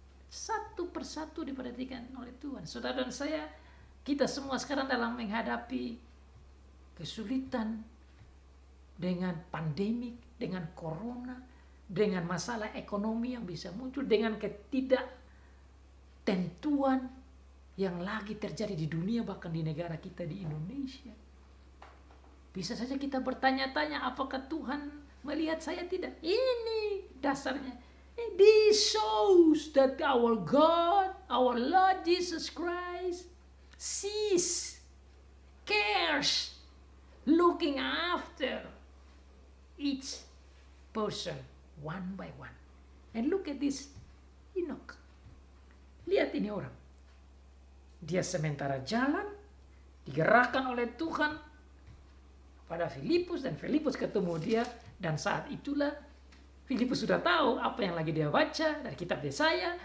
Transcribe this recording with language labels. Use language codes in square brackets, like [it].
[id] Satu persatu diperhatikan oleh Tuhan. Saudara dan saya, kita semua sekarang dalam menghadapi kesulitan dengan pandemik, dengan corona, dengan masalah ekonomi yang bisa muncul, dengan ketidaktentuan yang lagi terjadi di dunia, bahkan di negara kita di Indonesia. Bisa saja kita bertanya-tanya, apakah Tuhan melihat saya? Tidak. Ini dasarnya. [en] This shows that our God, our Lord Jesus Christ, sees, cares, looking after each person one by one. And look at this Enoch. [id] Lihat ini orang. Dia sementara jalan, digerakkan oleh Tuhan pada Filipus, dan Filipus ketemu dia, dan saat itulah Filipus sudah tahu apa yang lagi dia baca dari kitab Yesaya.